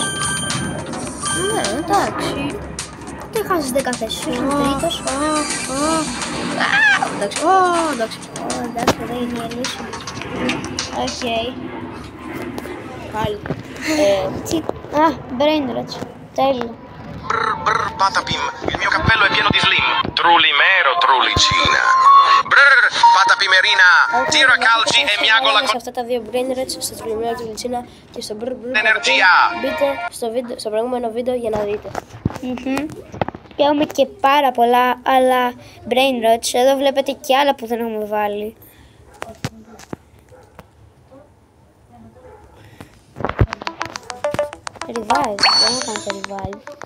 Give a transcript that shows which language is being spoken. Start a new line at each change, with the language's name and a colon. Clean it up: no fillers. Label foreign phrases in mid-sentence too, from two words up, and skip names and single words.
Greek: Ναι, εντάξει. Δεν χάσεις 10 θέσεις. Είσαι τρίτος. Εντάξει. Εντάξει, δεν είναι η λύση. Οκ. Πάλι.
English: Brain rot. Τέλειο.
Italian: Brr, Patapim, il mio cappello è pieno di slim. Trulimero, trulicina. Brr, Patapimerina, tira calci e miagola con...
Greek: Σε αυτά τα δύο
English: brain rats,
Greek: στο τριλιμμένο του Λιτσίνα και στο brr brr. Ενεργεία. Μπείτε στο προηγούμενο βίντεο για να δείτε. Και έχουμε και πάρα πολλά άλλα
English: brain rots.
Greek: Εδώ βλέπετε και άλλα που δεν έχουμε βάλει. Revive, δεν θα κάνετε revive.